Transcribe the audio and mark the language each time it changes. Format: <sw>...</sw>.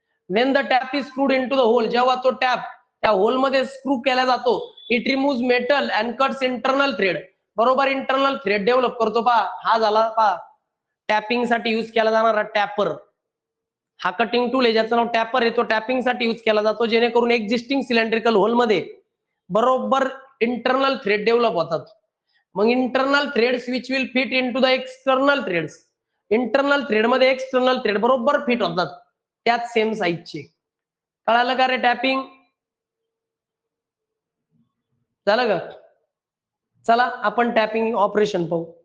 <en>When the tap is screwed in to the hole.</en> <mr>जेव्हा तो tap त्या hole मध्ये स्क्रू केला जातो,</mr> <en>It remove metal and cuts internal thread.</en> <mr>बरोबर इंटरनल थ्रेड डेव्हलप करतो पहा. हा झाला पहा टॅपिंग साठी युज केला जाणारा टॅपर. हा कटिंग टूल आहे ज्याचं नाव टॅपर आहे, तो टॅपिंग साठी युज केला जातो, जेणेकरून एक्झिस्टिंग सिलेंड्रिकल होल मध्ये बरोबर इंटरनल थ्रेड डेव्हलप होतात.</mr> <en>मग internal threads which will fit in to the external threads.</en> <mr>Internal thread मध्ये एक्सटर्नल थ्रेड बरोबर फिट होतात त्याच सेम साईजचे. कळालं का रे? टॅपिंग झालं का? चला आपण टॅपिंग ऑपरेशन पाहू.</mr>